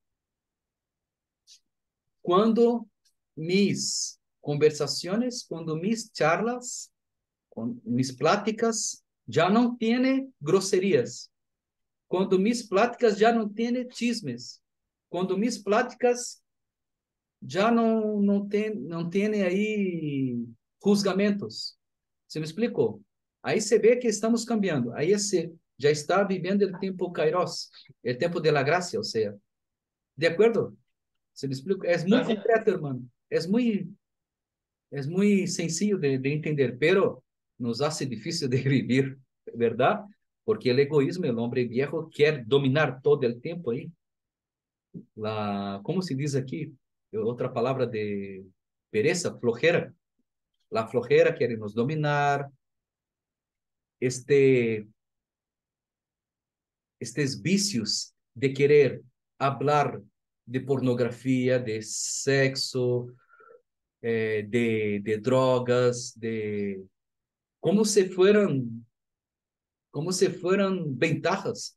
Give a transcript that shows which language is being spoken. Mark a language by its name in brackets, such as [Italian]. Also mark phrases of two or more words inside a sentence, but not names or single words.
[Spanish] cuando mis conversaciones, cuando mis charlas, mis pláticas ya no tienen groserías, cuando mis pláticas ya no tienen chismes, cuando mis pláticas ya não tiene aí juzgamentos. [Portuguese] ¿Se me explicou? Aí se vê que estamos cambiando. Aí esse já está vivendo o tempo kairos, o tempo [Spanish] de la gracia, [Portuguese] ou seja, de acordo? [Spanish] Se me explico? [Portuguese] É muito concreto, hermano. É muito [Spanish] sencillo de entender, pero nos hace difícil de vivir, ¿verdad? Porque el egoísmo, el hombre viejo, quer dominar todo el tiempo aí. ¿Cómo se dice aquí? Otra palabra de pereza, flojera. La flojera quiere nos dominar. Estes vicios de querer hablar de pornografía, de sexo, de drogas, de como se fueran ventajas.